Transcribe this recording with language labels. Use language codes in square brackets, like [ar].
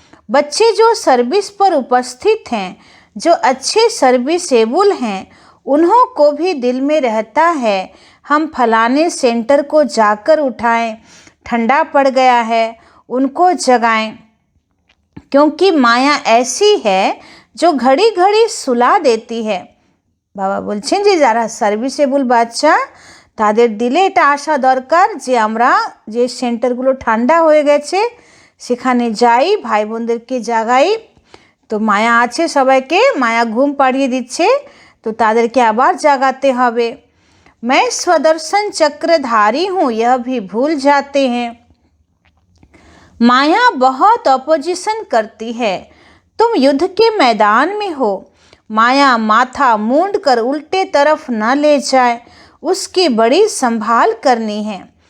[hi] बच्चे जो सर्विस पर उपस्थित हैं, जो अच्छे सर्विसेबल हैं, उन्हों को भी दिल में रहता है हम फलाने सेंटर को जाकर उठाएं, ठंडा पड़ गया है, उनको जगाएं। क्योंकि माया ऐसी है जो घड़ी घड़ी सुला देती है। [bn] बाबा বলছেন যে যারা সার্ভিসেবল বাচ্চা তাদের দিলে এটা আসা দরকার যে আমরা যে সেন্টারগুলো ঠান্ডা হয়ে গেছে সেখানে যাই, ভাই বোনদেরকে জাগাই। তো মায়া আছে, সবাইকে মায়া ঘুম পাড়িয়ে দিচ্ছে, তো তাদেরকে আবার জাগাতে হবে। [hi] मैं स्वदर्शन चक्रधारी हूँ, यह भी भूल जाते हैं। माया बहुत अपोजिशन करती है, तुम युद्ध के मैदान में हो। माया माथा मूंड कर उल्टे तरफ न ले जाए, उसकी बड़ी संभाल करनी है।